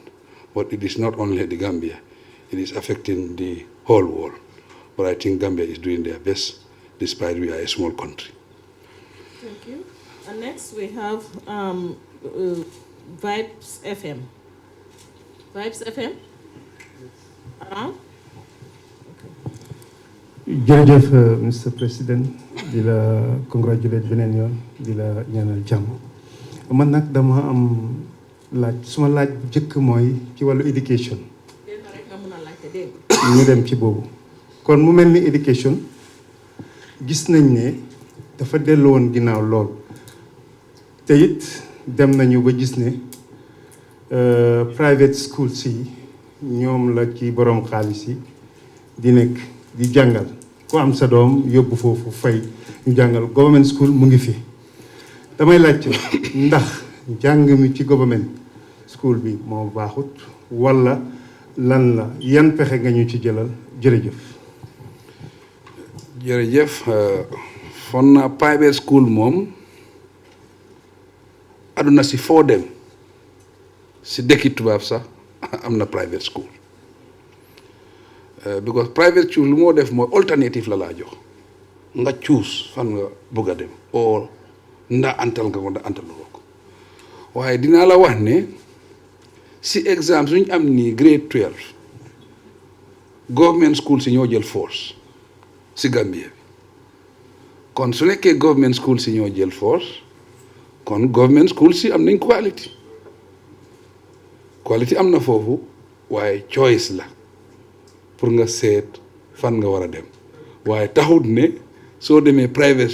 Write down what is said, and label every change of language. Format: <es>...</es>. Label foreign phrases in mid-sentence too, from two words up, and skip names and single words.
<en>But it is not only the Gambia, it is affecting the whole world. But I think Gambia is doing their best, despite we are a small country. Thank you. And next we have Vibes FM. Vibes FM?</en> <wo>jërëjëf Mr President di la congratulate beneen yoon di la ñaanal jàmm man nag dama am laaj suma laaj bu njëkk mooy ci wàllu éducation ñu dem ci boobu kon mu mel ni éducation gis nañ ne dafa dellu woon ginnaaw lool te it dem nañu ba gis ne</wo> <en>private schools</en> <wo>yi ñoom la ci borom xaalis yi di nekk di jàngal ku am sa doom yóbbu foofu fay ñu jàngal</wo> <en>government school</en> <wo>mu ngi fi damay laajte ndax jàng mi ci</wo> <en>government school</en> <wo>bi moo baaxut wala lan la yan pexe nga ñu ci jëlal jërëjëf. jërëjëf fon naa</wo> <en>private school</en> <wo>moom aduna si foo dem si dëkki tubaab sax am na</wo> <en>private school.</en> <wo>Because</wo> <en>private school</en> <wo>lu moo def mooy alternative la laa jox nga choose fan nga bëgg a dem or nda antal nga ko nda antaloo ko waaye dinaa la wax ne si exemple suñu am nii</wo> <en>grade 12 government school</en> <wo>si ñoo jël force si Gambia bi kon su nekkee</wo> <en>government school</en> <wo>si ñoo jël force kon</wo> <en>government school</en> <wo>si am nañ quality am na foofu waaye choice la pour nga seet fan nga war a dem waaye taxut ne soo demee private</wo>